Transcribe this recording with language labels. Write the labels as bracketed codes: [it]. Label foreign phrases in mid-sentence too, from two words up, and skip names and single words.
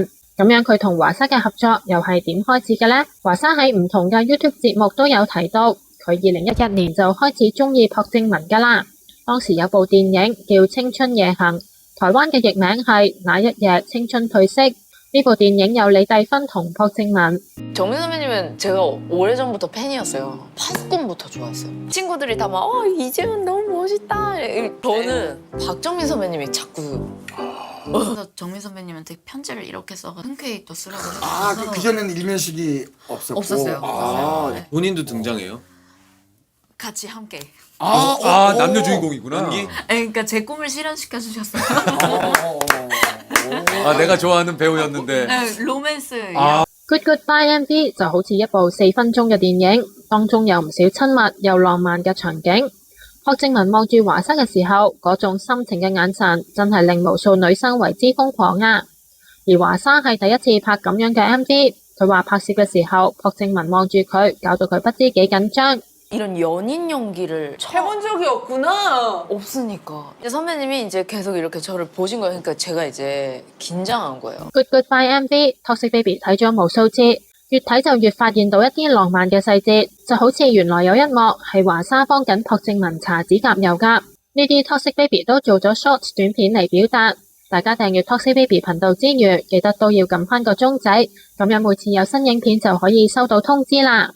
[yue] 咁樣佢同華莎嘅合作又係點開始嘅呢？華莎喺唔同嘅 YouTube 節目都有提到，佢2011年就開始鍾意朴正文㗎啦。當時有部電影叫《青春夜行》，台灣嘅譯名係《那一夜青春褪色》。呢部電影有李帝芬同朴正文。 [ko] 정민 선배님은 제가 오래전부터 팬이었어요. 파수꾼부터 좋아했어요. 친구들이 다 막 이재훈 너무 멋있다. 저는 박정민 선배님이 자꾸 그래서 정민 선배님한테 편지를 이렇게 써서 흔쾌히 또 쓰라고 해서 아, 그 전에는 일면식이 없었고. 없었어요. 아, 네. 본인도 등장해요? 같이 함께. 남녀 주인공이구나. 네, 그러니까 제 꿈을 실현시켜 주셨어요. 내가 좋아하는 배우였는데. 네, 로맨스. [yue] Good Goodbye MV 就好似一部4分鐘嘅電影，當中有唔少親密又浪漫嘅場景。朴正文望住華莎嘅時候，嗰種深情嘅眼神真係令無數女生為之瘋狂啊！而華莎係第一次拍咁樣嘅 MV，佢話拍攝嘅時候，朴正文望住佢，搞到佢不知幾緊張。 [ko] 이런 연인 연기를 해본 적이 없구나. 없으니까. 이제 선배님이 이제 계속 이렇게 저를 보신 거예요. 그러니까 제가 이제 긴장한 거예요. [yue] Good Goodbye MV Toxic Baby 睇咗無數次，越睇就越發現到一啲浪漫嘅細節，就好似原來有一幕係華莎幫緊朴正文搽指甲油㗎。呢啲 Toxic Baby 都做咗 short 短片嚟表達。大家訂閱 Toxic Baby 頻道之餘，記得都要撳返個鐘仔，咁樣每次有新影片就可以收到通知啦。